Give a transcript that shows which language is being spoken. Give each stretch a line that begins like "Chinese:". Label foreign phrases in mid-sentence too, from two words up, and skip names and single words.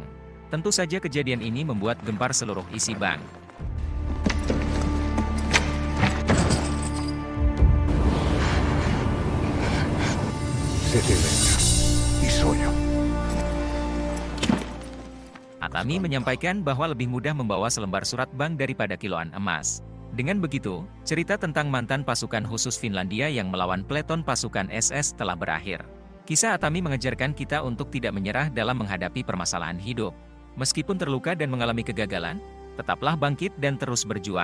Indonesian: Tentu saja kejadian ini membuat gempar seluruh isi bank.
Finnish: Seteleitä. Isoja.
Indonesian: Atami menyampaikan bahwa lebih mudah membawa selembar surat bank daripada kiloan emas. Dengan begitu, cerita tentang mantan pasukan khusus Finlandia yang melawan peleton pasukan SS telah berakhir. Kisah Atami mengajarkan kita untuk tidak menyerah dalam menghadapi permasalahan hidup. Meskipun terluka dan mengalami kegagalan, tetaplah bangkit dan terus berjuang.